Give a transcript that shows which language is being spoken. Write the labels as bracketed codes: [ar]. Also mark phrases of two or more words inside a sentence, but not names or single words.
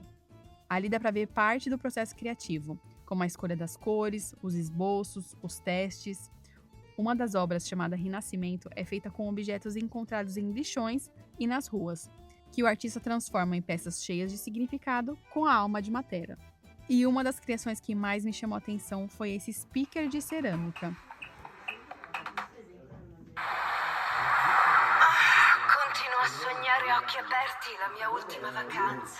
[pt] Ali dá para ver parte do processo criativo, como a escolha das cores, os esboços, os testes. Uma das obras, chamada Renascimento, é feita com objetos encontrados em lixões e nas ruas, que o artista transforma em peças cheias de significado com a alma de Matera. E uma das criações que mais me chamou a atenção foi esse speaker de cerâmica. [it] Continuo a sognare a occhi aperti la mia ultima vacanza.